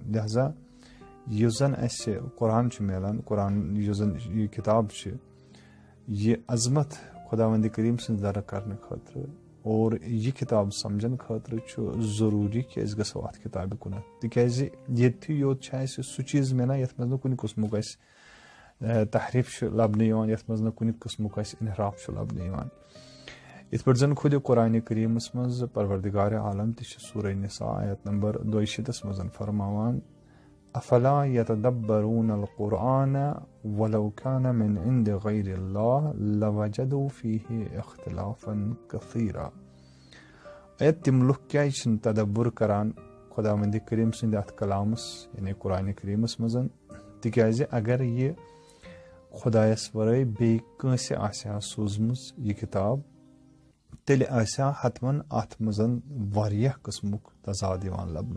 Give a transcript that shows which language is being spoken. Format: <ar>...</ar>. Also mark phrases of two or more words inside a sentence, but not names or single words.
<ks>لہذا یُس زن اَسہِ قۄران چھُ مِلان قۄران یُس زن یہِ کِتاب چھِ یہِ عظمت خۄداوندِ کریٖم سٕنٛز درٕ کرنہٕ خٲطرٕ اور یہِ کِتاب سمجھنہٕ خٲطرٕ چھُ ضروٗری کہِ أسۍ گژھو اتھ کِتابہِ کُنتھ تِکیازِ ییٚتھی یوت چھُ اَسہِ سُہ چیٖز مِلان یتھ منٛز نہٕ کُنہِ قٕسمُک اَسہِ تحریٖف چھُ لبنہٕ یِوان یتھ منٛز نہٕ کُنہِ قٕسمُک اَسہِ انحراف چھُ لبنہٕ یِوان. یِتھ پٲٹھۍ زن خۄدِ قۄرانہِ کریٖمس منٛز پروردگارِ عالم تہِ چھُ سورہ نساء آیت نمبر 62 منٛز فرماوان</ks> <ar>افلا یتدبرون القرآن ولو کان من عند غیر اللہ لوجدوا فیہ اختلافا کثیرا.</ar> <ks>تِم لُکھ کیازِ چھِنہٕ تدبر کران خۄداوندِ کریٖم سٕنٛدِ اتھ کلامس یعنی قۄرانہِ کریٖمس منٛز تِکیازِ اگر یہِ خۄدایس ورٲے بیٚیہِ کٲنٛسہِ آسہِ ہا سوٗزمٕژ یہِ کِتاب تیٚلہِ آسہِ ہا حتمن اتھ منٛز واریاہ قٕسمُک تضاد یِوان لبنہٕ.</ks>